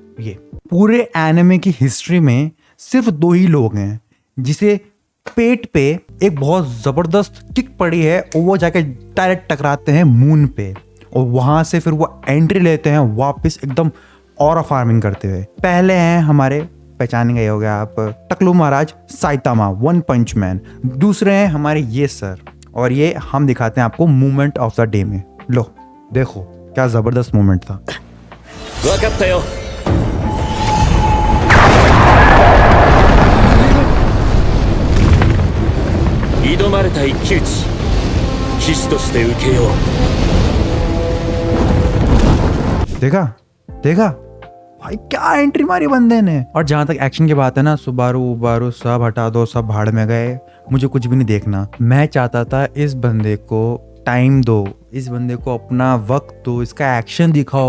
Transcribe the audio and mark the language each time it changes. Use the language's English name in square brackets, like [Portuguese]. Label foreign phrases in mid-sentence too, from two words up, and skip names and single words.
[Hindi] ये पूरे एनिमे की हिस्ट्री में सिर्फ 2 ही लोग हैं जिसे पेट पे एक बहुत जबरदस्त किक पड़ी है और वो जाके डायरेक्ट टकराते हैं मून पे, और वहां से फिर वो एंट्री लेते हैं वापस एकदम [English] aura farming [Hindi] करते हुए। पहले हैं हमारे, पहचान गए हो गया आप, टकलू महाराज साइतामा, वन पंच मैन। दूसरे हैं हमारे ये सर, और ये हम दिखाते हैं आपको [English] movement of the day [Hindi] में। लो देखो क्या जबरदस्त मूवमेंट था। [Japanese] 挑まれた一騎打ち、騎士として受けよう。 [Hindi] देखा भाई क्या एंट्री मारी बंदे ने। और जहां तक एक्शन की बात है ना, सुबारू सब हटा दो, सब भाड़ में गए, मुझे कुछ भी नहीं देखना। मैं चाहता था इस बंदे को टाइम दो, इस बंदे को अपना वक्त दो, इसका एक्शन दिखाओ।